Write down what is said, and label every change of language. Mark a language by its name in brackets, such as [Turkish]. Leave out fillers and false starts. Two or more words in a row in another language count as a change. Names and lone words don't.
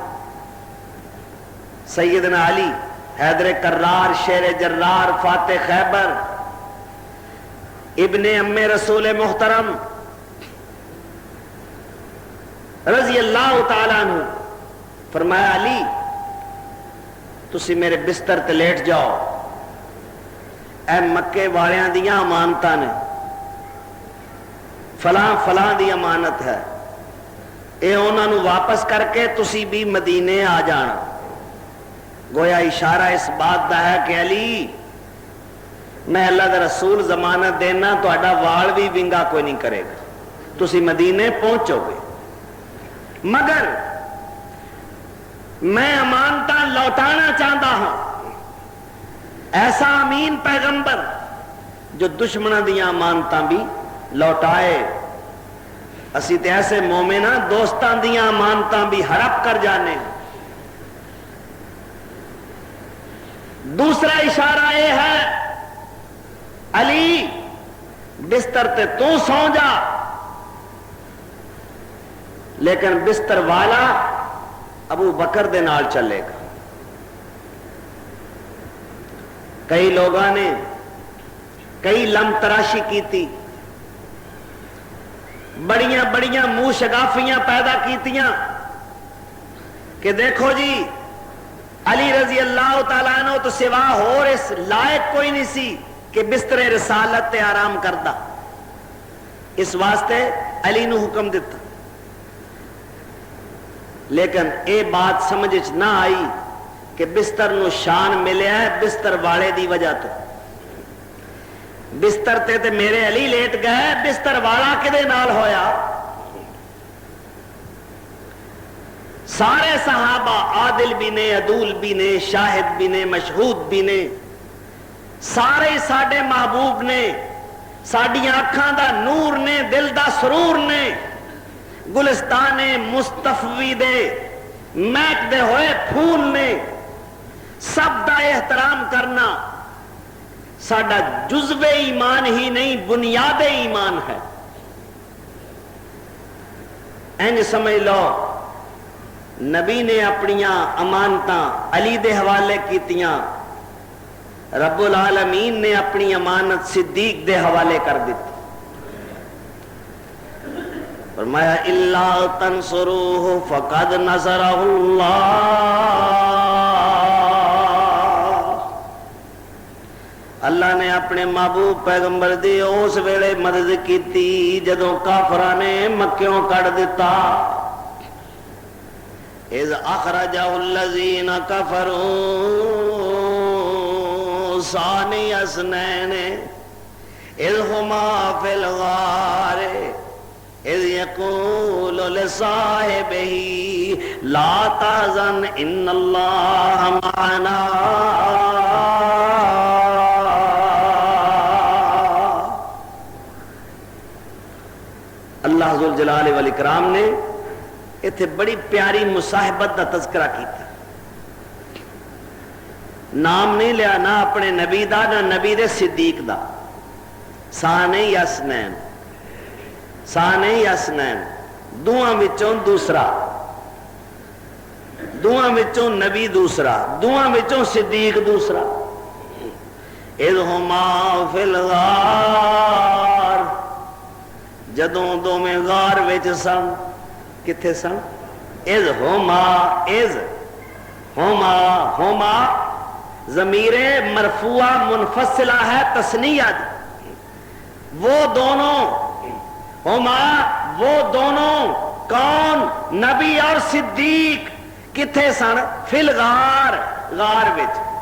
[Punjabi] سیدنا علی حیدر کرار شیر جرار فاتح خیبر ابن ام رسول محترم [Arabic] رضی اللہ تعالیٰ عنہ [Punjabi] فرمایا علی تسی میرے بستر تے لیٹ جاؤ، اے مکے والیاں دیاں امانتاں نے، فلاں فلاں دی امانت ہے، اے انہاں نو واپس کر کے تسی بھی مدینے آ جانا۔ گویا اشارہ اس بات دا ہے کہ علی میں اللہ دا رسول ضمانت دینا تہاڈا وال بھی ونگا کوئی نہیں کرے گا، تسی مدینے پہنچو گے، مگر میں امانتاں لوٹانا چاہتا ہوں۔ ایسا امین پیغمبر جو دشمنوں دیاں امانتاں بھی لوٹائے، اسی تے ایسے مومن ہاں دوستاں دیاں امانتاں بھی ہڑپ کر جانے۔ دوسرا اشارہ یہ ہے علی بستر تے تو سو جا، لیکن بستر والا ابو بکر دے نال چلے گا۔ کئی لوگاں نے کئی لم تراشی کیتی، بڑیاں بڑیاں منہ شگافیاں پیدا کیتیاں کہ دیکھو جی علی [Arabic] رضی اللہ تعالیٰ عنہ [Punjabi] تو سوا ہور اس لائق کوئی نہیں سی کہ بستر رسالت تے آرام کردہ، اس واسطے علی نو حکم دیتا، لیکن اے بات سمجھ نہ آئی کہ بستر نو شان ملیا ہے بستر والے دی وجہ تو۔ بستر تے میرے علی لیٹ گئے، بستر والا کدے نال ہویا؟ سارے صحابہ عادل بھی نے، عدول بھی نے، شاہد بھی نے، مشہود بھی نے، سارے ساڈے محبوب نے، ساڈیاں اکھاں دا نور نے، دل دا سرور نے، گلستان مصطفی دے مہک دے ہوئے پھول نے، سب دا احترام کرنا ساڈا جزو ایمان ہی نہیں بنیاد ایمان ہے۔ انج سمجھ لو نبی نے اپنیاں امانتاں علی دے حوالے کیتیاں، رب العالمین نے اپنی امانت صدیق دے حوالے کر دیتی۔ فرمایا [Arabic] الا تنصروہ فقد نصرہ اللہ، [Punjabi] اللہ نے اپنے محبوب پیغمبر دی اس ویلے مدد کیتی جدوں کافراں نے مکیوں کڑ دیتا۔ [Arabic] اذ اخرجہ الذین کفروا ثانی اثنین اذ ہما فی الغار اذ یقول لصاحبہ لا تحزن ان اللہ معنا۔ اللہ ذوالجلال والاکرام [Punjabi] نے اتنے بڑی پیاری مصاحبت کا تذکرہ کیتا، نام نہیں لیا نہ اپنے نبی دا نہ نبی دے صدیق دا، [Arabic] ثانی اثنین، ثانی اثنین، [Punjabi] دوہاں وچوں دوسرا، دوہاں وچوں نبی دوسرا، دوہاں وچوں صدیق دوسرا۔ [Arabic] اذ ہما فی الغار، [Punjabi] جدوں دوویں غار وچ سن، کتھے سن؟ [Arabic] اذ ہما، اذ ہما، [Punjabi] ہما ضمیر مرفوع منفصلہ ہے تثنیہ دی، [Urdu] وہ دونوں، [Punjabi] ہما [Urdu] وہ دونوں، [Punjabi] کون؟ نبی اور صدیق، کتھے سن؟ [Arabic] فی الغار، [Punjabi] غار وچ۔